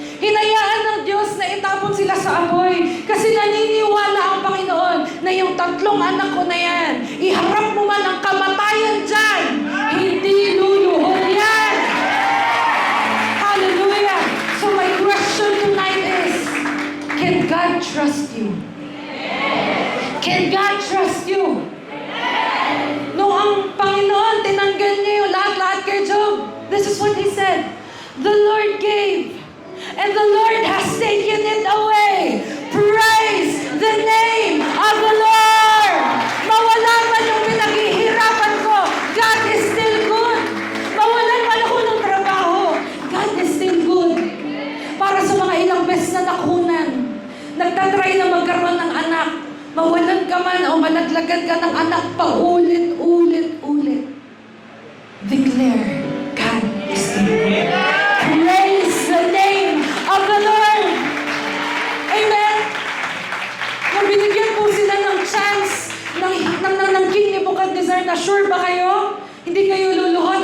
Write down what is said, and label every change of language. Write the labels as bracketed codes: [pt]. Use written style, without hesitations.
[tl] Hinayaan ng Diyos na itapon sila sa apoy kasi naniniwala ang Panginoon na yung 3 anak ko na yan, iharap mo man ang kamatayan dyan, hindi luluhod yan. Hallelujah! [en] So my question tonight is, can God trust you? Can God trust you? [tl] Nung ang Panginoon tinanggal niya yung lahat-lahat kay Job, [en] this is what He said, Lord gave, and the Lord has taken it away. Praise the name of the Lord! [tl] Mawala man yung pinaghihirapan ko, [en] God is still good. [tl] Mawalan man ako ng trabaho, [en] God is still good. [tl] Para sa mga ilang beses na nakunan, nagtatry na magkaroon ng anak, mawalan ka man o malaglagan ka ng anak, paulit-ulit-ulit. [en] Declare, God is still good. Praise the name of the Lord. Amen. [tl] Nung binigyan po sila ng chance ng King Nebuchadnezzar na sure ba kayo? Hindi kayo luluhod?